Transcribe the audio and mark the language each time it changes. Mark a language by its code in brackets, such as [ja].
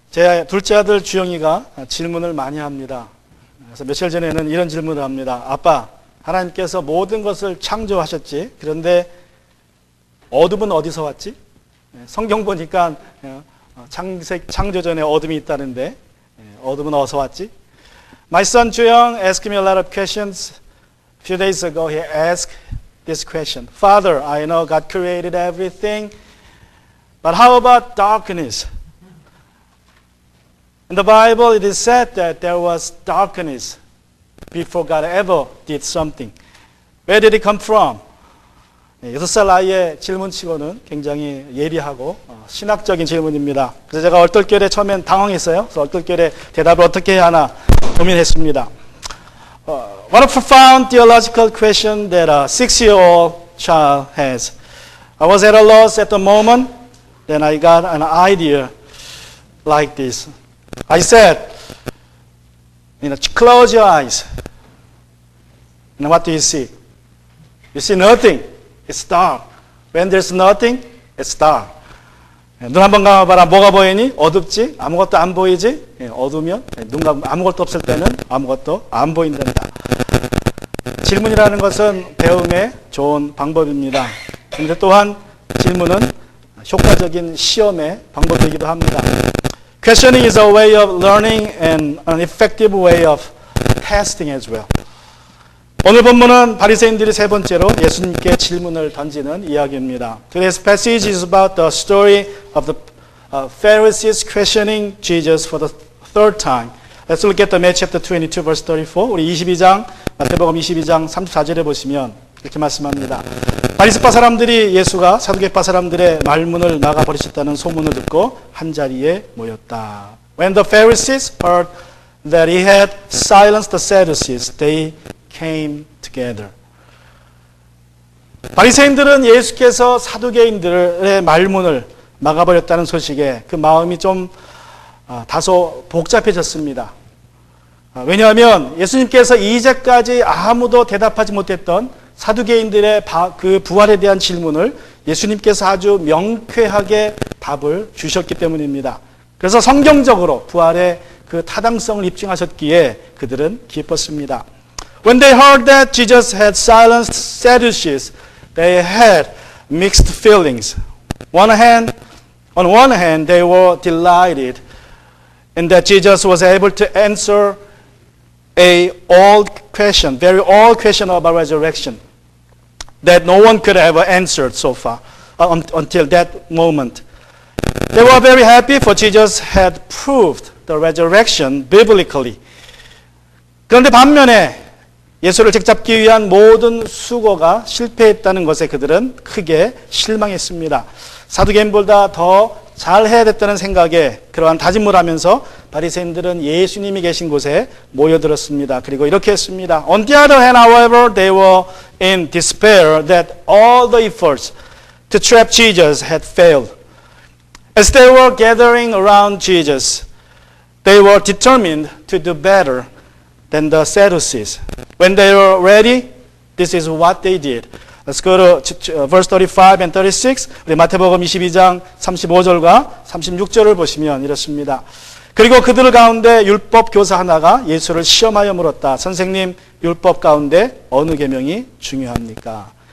[ko] 제 둘째 아들 주영이가 질문을 많이 합니다. 그래서 며칠 전에는 이런 질문을 합니다. 아빠, 하나님께서 모든 것을 창조하셨지. 그런데 어둠은 어디서 왔지? 성경 보니까 창조 전에 어둠이 있다는데 어둠은 어디서 왔지? [en] My son Juyong asked me a lot of questions. A few days ago he asked this question. Father, I know God created everything, but how about darkness? In the Bible it is said that there was darkness before God ever did something. Where did it come from? [ko] 6살 아이의 질문치고는 굉장히 예리하고 신학적인 질문입니다. 그래서 제가 얼떨결에 처음엔 당황했어요. 그래서 얼떨결에 대답을 어떻게 해야 하나 고민했습니다. [en] What a profound theological question that a 6-year-old child has. I was at a loss at the moment. Then I got an idea like this. I said, close your eyes. And what do you see? You see nothing. It's dark. When there's nothing, it's dark. [ko] 눈 한번 감아봐라. 뭐가 보이니? 어둡지? 아무것도 안 보이지? 어두면 눈 감으면 아무것도 없을 때는 아무것도 안 보인답니다. 질문이라는 것은 배움의 좋은 방법입니다. 그런데 또한 질문은 효과적인 시험의 방법이기도 합니다. [en] Questioning is a way of learning and an effective way of testing as well. [ko] 오늘 본문은 바리새인들이 세 번째로 예수님께 질문을 던지는 이야기입니다. [en] Today's passage is about the story of the Pharisees questioning Jesus for the third time. Let's look at the Matthew chapter 22 verse 34. [ko] 우리 22장 마태복음 22장 34절에 보시면 이렇게 말씀합니다. 바리새파 사람들이 예수가 사두개파 사람들의 말문을 막아버리셨다는 소문을 듣고 한자리에 모였다. [en] When the Pharisees heard that he had silenced the Sadducees, they came together. [ko] 바리새인들은 예수께서 사두개인들의 말문을 막아버렸다는 소식에 그 마음이 좀 다소 복잡해졌습니다. 왜냐하면 예수님께서 이제까지 아무도 대답하지 못했던 사두개인들의 그 부활에 대한 질문을 예수님께서 아주 명쾌하게 답을 주셨기 때문입니다. 그래서 성경적으로 부활의 그 타당성을 입증하셨기에 그들은 기뻤습니다. [en] When they heard that Jesus had silenced Sadducees, they had mixed feelings. On one hand, they were delighted in that Jesus was able to answer a very old question about resurrection that no one could ever answer so far until that moment. They were very happy for Jesus had proved the resurrection biblically. [ko] 그런데 반면에 예수를 책잡기 위한 모든 수고가 실패했다는 것에 그들은 크게 실망했습니다. 사두개인보다 더 잘해야 됐다는 생각에 그러한 다짐을 하면서 바리새인들은 예수님이 계신 곳에 모여들었습니다. 그리고 이렇게 했습니다. [en] On the other hand, however, they were in despair that all the efforts to trap Jesus had failed. As they were gathering around Jesus, they were determined to do better than the Sadducees. When they were ready, this is what they did. Let's go to verse 35 and 36. [ko] 우리 마태복음 22장 35절과 36절을 보시면 이렇습니다. 그리고 그들 가운데 율법 교사 하나가 예수를 시험하여 물었다. 선생님, 율법 가운데 어느 계명이 중요합니까?